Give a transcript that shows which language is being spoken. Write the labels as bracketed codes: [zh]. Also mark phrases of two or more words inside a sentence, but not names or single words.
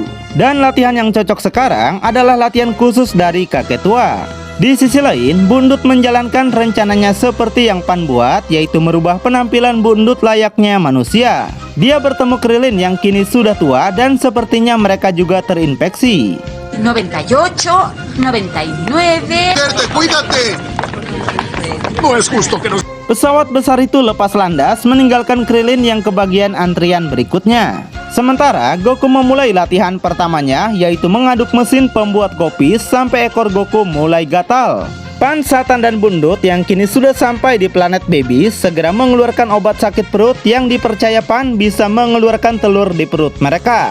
[id] Dan latihan yang cocok sekarang adalah latihan khusus dari kakek tua. Di sisi lain, Bundut menjalankan rencananya seperti yang Pan buat, yaitu merubah penampilan Bundut layaknya manusia. Dia bertemu Krillin yang kini sudah tua dan sepertinya mereka juga terinfeksi. 98, 99. [es] ¡Cuídate! No es justo que nos... [id] Pesawat besar itu lepas landas meninggalkan Krillin yang ke bagian antrian berikutnya. Sementara Goku memulai latihan pertamanya, yaitu mengaduk mesin pembuat kopi sampai ekor Goku mulai gatal. Pan, Satan, dan Bundut yang kini sudah sampai di planet Baby segera mengeluarkan obat sakit perut yang dipercaya Pan bisa mengeluarkan telur di perut mereka.